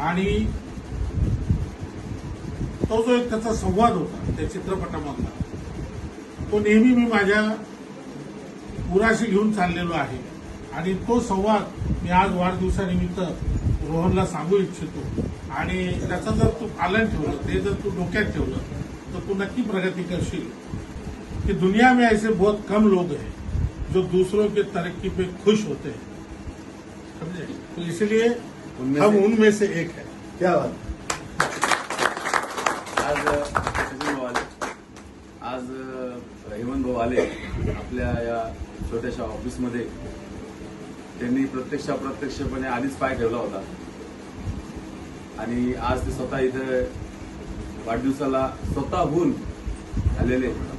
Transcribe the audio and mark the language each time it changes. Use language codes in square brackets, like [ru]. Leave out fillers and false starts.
[mr] आणि तो जो एक त्याचा संवाद होता त्या चित्रपटामधला, तो नेहमी मी माझ्या उराशी घेऊन चाललेलो आहे आणि तो संवाद मी आज वाढदिवसानिमित्त रोहनला सांगू इच्छितो. आणि त्याचं जर तू पालन ठेवलं, ते जर तू डोक्यात ठेवलं तर तू नक्की प्रगती करशील. [hi] कि दुनिया में ऐसे बहुत कम लोग हैं जो दूसरों के तरक्की पे खुश होते हैं, समझे? तो इसलिए हम उनमें से एक है. क्या बात. [mr] आज हेमंत भाऊ आले आपल्या या छोट्याशा ऑफिसमध्ये. त्यांनी प्रत्यक्षपणे आधीच पाय ठेवला होता आणि आज ते स्वतः इथे वाढदिवसाला स्वतःहून आलेले.